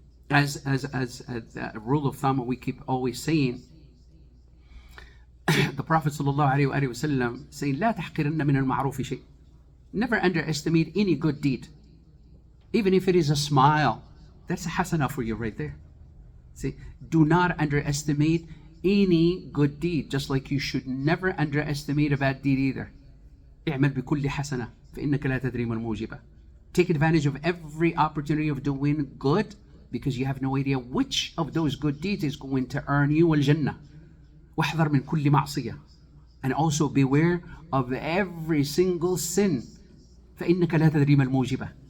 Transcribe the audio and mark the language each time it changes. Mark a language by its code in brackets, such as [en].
[en] As a rule of thumb, we keep always saying, the Prophet ﷺ saying, لا تحقرن من المعروف شيء. Never underestimate any good deed. Even if it is a smile, that's a hasana for you right there. See, do not underestimate any good deed, just like you should never underestimate a bad deed either. [ar] اعمل بكل حسنة فإنك لا تدري ما الموجبة. [en] Take advantage of every opportunity of doing good, because you have no idea which of those good deeds is going to earn you الجنة. [ar] واحذر من كل معصية. [en] And also beware of every single sin. [ar] فإنك لا تدري ما الموجبة.